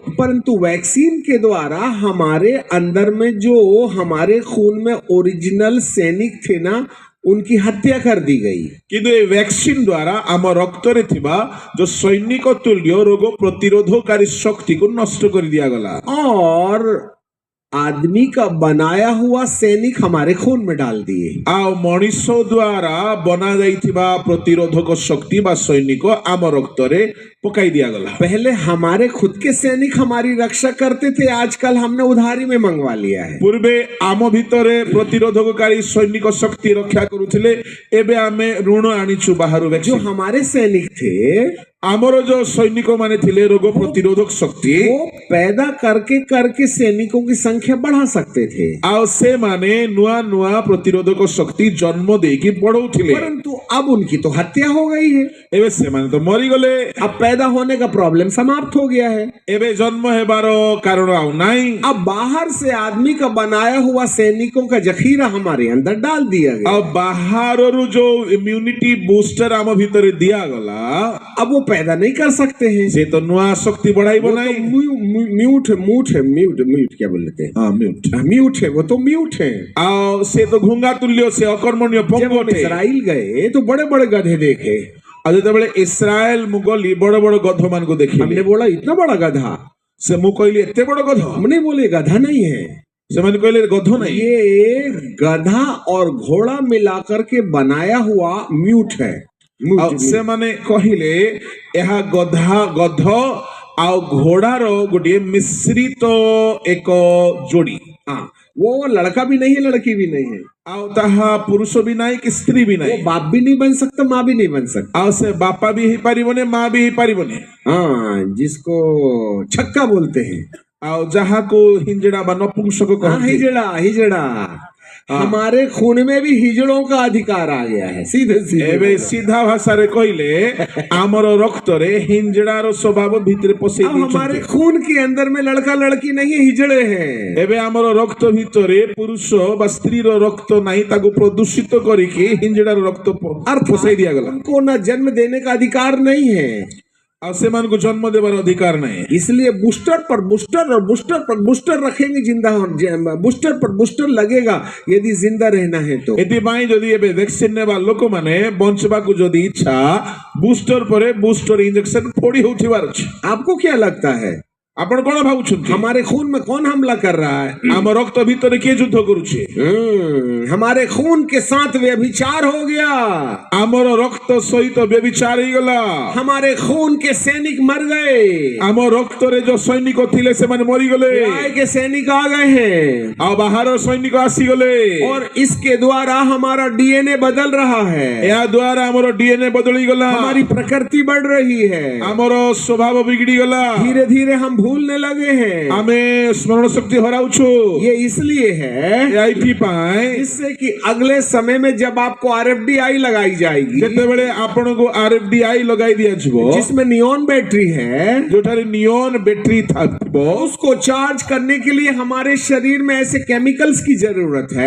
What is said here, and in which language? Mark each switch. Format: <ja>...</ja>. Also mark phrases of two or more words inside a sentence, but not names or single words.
<hi>परंतु वैक्सीन के द्वारा हमारे अंदर में जो हमारे खून में ओरिजिनल सैनिक थे ना, उनकी हत्या कर दी गई। किंतु ये वैक्सीन द्वारा</hi> <or>ଆମ ରକ୍ତ ରେ ଥିବା</or> <hi>जो सैनिक तुल्य रोग प्रतिरोधकारी शक्ति को नष्ट कर दिया गला। और आदमी का बनाया हुआ सैनिक हमारे खून में डाल दिए।</hi> <or>ଆଉ ମଣିଷ ଦ୍ୱାରା ବନା ଯାଇଥିବା ପ୍ରତିରୋଧକ ଶକ୍ତି ବା ସୈନିକ ଆମ ରକ୍ତରେ ପକାଇ ଦିଆଗଲା।</or> <hi>पहले हमारे खुद के सैनिक हमारी रक्षा करते थे, आजकल हमने उधारी में मंगवा लिया है।</hi> <or>ପୂର୍ବେ ଆମ ଭିତରେ ପ୍ରତିରୋଧକକାରୀ ସୈନିକ ଶକ୍ତି ରକ୍ଷା କରୁଥିଲେ, ଏବେ ଆମେ ଋଣ ଆଣିଛୁ ବାହାରୁ।</or> <hi>जो हमारे सैनिक थे</hi> <or>ଆମର ଯୋଉ ସୈନିକ ମାନେ ଥିଲେ ରୋଗ ପ୍ରତିରୋଧକ ଶକ୍ତି,</or> <hi>वो पैदा करके करके सैनिकों की संख्या बढ़ा सकते थे,</hi> <or>ଆଉ ସେମାନେ ନୂଆ ନୂଆ ପ୍ରତିରୋଧକ ଶକ୍ତି ଜନ୍ମ ଦେଇକି ବଢଉଥିଲେ।</or> <hi>परंतु अब उनकी तो हत्या हो गई है।</hi> <or>ଏବେ ସେମାନେ ତ ମରିଗଲେ।</or> <hi>अब पैदा होने का प्रॉब्लम समाप्त हो गया है।</hi> <or>ଏବେ ଜନ୍ମ ହେବାର କାରଣ ଆଉ ନାହିଁ।</or> <hi>अब बाहर से आदमी का बनाया हुआ सैनिकों का जखीरा हमारे अंदर डाल दिया गया।</hi> <or>ଆଉ ବାହାରରୁ ଯୋଉ</or> <en>immunity booster</en> <or>ଆମ ଭିତରେ ଦିଆଗଲା,</or> <hi>अब वो पैदा नहीं कर सकते हैं।</hi> <or>ସେ ତ ନୂଆ ଶକ୍ତି ବଢାଇବ</or> <hi>वो तो</hi> <or>ନାହିଁ।</or> <hi>म्यूट क्या बोलते हैं?</hi> <or>ହଁ, ମ୍ୟୁଟ।</or> <hi>म्यूट है, वो तो म्यूट है।</hi> <or>ଆଉ ସେ ତ ଘୁଙ୍ଗା ତୁଲ୍ୟ, ସେ ଅକର୍ମଣୀୟ</or> <hi>जब</hi> <or>ପଙ୍ଗ</or> <hi>हम</hi> <or>ଅଟେ।</or> <hi>इस्राइल गए तो बड़े बड़े गधे देखे।</hi> <or>ଆଉ ଯେତେବେଳେ ଇସ୍ରାଏଲ ମୁଁ ଗଲି, ବଡ ବଡ ଗଧ ମାନଙ୍କୁ ଦେଖିଲି।</or> <hi>हमने बोला इतना बड़ा गधा,</hi> <or>ସେ ମୁଁ କହିଲି ଏତେ ବଡ ଗଧ?</or> <hi>हमने बोले गधा नहीं है,</hi> <or>ସେମାନେ କହିଲେ ଗଧ ନାହିଁ,</or> <hi>ये गधा और घोड़ा मिलाकर के बनाया हुआ म्यूट है।</hi> <or>ଆଉ ସେମାନେ କହିଲେ ଏହା ଗଧ ଆଉ ଘୋଡାର ଗୋଟିଏ ମିଶ୍ରିତ ଏକ ଯୋଡି।</or> <hi>हाँ, वो लड़का भी नहीं है, लड़की भी नहीं है,</hi> <or>ଆଉ ତାହା ପୁରୁଷ ବି ନାହିଁ କି ସ୍ତ୍ରୀ ବି</or> <hi>वो</hi> <or>ନାହିଁ।</or> <hi>बाप भी नहीं बन सकता, माँ भी नहीं बन सकता।</hi> <or>ଆଉ ସେ ବାପା ବି ହେଇପାରିବନି, ମା ବି ହେଇପାରିବନି।</or> <hi>हाँ, जिसको छक्का बोलते हैं।</hi> <or>ଆଉ ଯାହାକୁ ହିଞ୍ଜଡା ବା ନପୁଂସକ</or> <hi>हाँ,</hi> <or>କହନ୍ତି।</or> <hi>हिजड़ा हिजड़ा। हमारे खून में भी हिजड़ों का अधिकार आ गया है, सीधे</hi> <or>ଏବେ</or> <hi>सीधे।</hi> <or>ସିଧା ଭାଷାରେ କହିଲେ ଆମର ରକ୍ତରେ ହିଞ୍ଜଡାର ସ୍ୱଭାବ ଭିତରେ ପଶେଇ</or> <hi>अब हमारे</hi> <or>ଦେଇଛନ୍ତି।</or> <hi>खून के अंदर में लड़का लड़की नहीं है, हिजड़े हैं।</hi> <or>ଏବେ ଆମର ରକ୍ତ ଭିତରେ ପୁରୁଷ ବା ସ୍ତ୍ରୀର ରକ୍ତ ନାହିଁ, ତାକୁ ପ୍ରଦୂଷିତ କରିକି ହିଞ୍ଜଡାର ରକ୍ତ ପଶେଇ ଦିଆଗଲା।</or> <hi>उनको न जन्म देने का अधिकार नहीं है,</hi> <or>ଆଉ ସେମାନଙ୍କୁ ଜନ୍ମ ଦେବାର ଅଧିକାର ନାହିଁ।</or> <hi>इसलिए बूस्टर पर बूस्टर और बूस्टर पर बूस्टर रखेंगे, जिंदा बूस्टर पर बूस्टर लगेगा यदि जिंदा रहना है तो।</hi> <or>ଏଥିପାଇଁ ଯଦି ଏବେ ଭ୍ୟାକ୍ସିନ ନେବା ଲୋକମାନେ ବଞ୍ଚିବାକୁ ଯଦି ଇଚ୍ଛା, ବୁଷ୍ଟର ପରେ ବୁଷ୍ଟର ଇଞ୍ଜେକ୍ସନ ଫୋଡି ହେଉଥିବାର ଅଛି।</or> <hi>आपको क्या लगता है</hi> <or>ଆପଣ କଣ ଭାବୁଛନ୍ତି?</or> <hi>हमारे खून में कौन हमला कर रहा है?</hi> <or>ଆମ ରକ୍ତ ଭିତରେ କିଏ ଯୁଦ୍ଧ କରୁଛି?</or> <hi>हमारे खून के साथ व्यभिचार हो गया,</hi> <or>ଆମର ରକ୍ତ ସହିତ ବ୍ୟଭିଚାର ହେଇଗଲା।</or> <hi>हमारे खून के सैनिक मर गए,</hi> <or>ଆମ ରକ୍ତରେ ଯୋଉ ସୈନିକ ଥିଲେ ସେମାନେ ମରିଗଲେ,</or> <hi>न्याय के सैनिक आ गए हैं,</hi> <or>ଆଉ ବାହାର ସୈନିକ ଆସିଗଲେ।</or> <hi>और इसके द्वारा हमारा डीएनए बदल रहा है,</hi> <or>ଏହା ଦ୍ୱାରା ଆମର ଡିଏନଏ ବଦଳିଗଲା,</or> <hi>हमारी प्रकृति बढ़ रही है,</hi> <or>ଆମର ସ୍ୱଭାବ ବିଗିଡିଗଲା,</or> <hi>धीरे धीरे हम भूलने लगे हैं।</hi> <or>ଆମେ ସ୍ମରଣ ଶକ୍ତି ହରାଉଛୁ।</or> <hi>ये इसलिए है</hi> <or>ଏଇଥିପାଇଁ</or> <hi>जिससे कि अगले समय में जब आपको आरएफडीआई लगाई जाएगी,</hi> <or>ଯେତେବେଳେ ଆପଣଙ୍କୁ RFDI ଲଗାଇ ଦିଆଯିବ,</or> <hi>जिसमें</hi> <en>neon battery</en> <hi>है,</hi> <or>ଯୋଉଠାରେ</or> <en>neon battery</en> <or>ଥିବ,</or> <hi>उसको चार्ज करने के लिए हमारे शरीर में ऐसे केमिकल्स की जरूरत है</hi>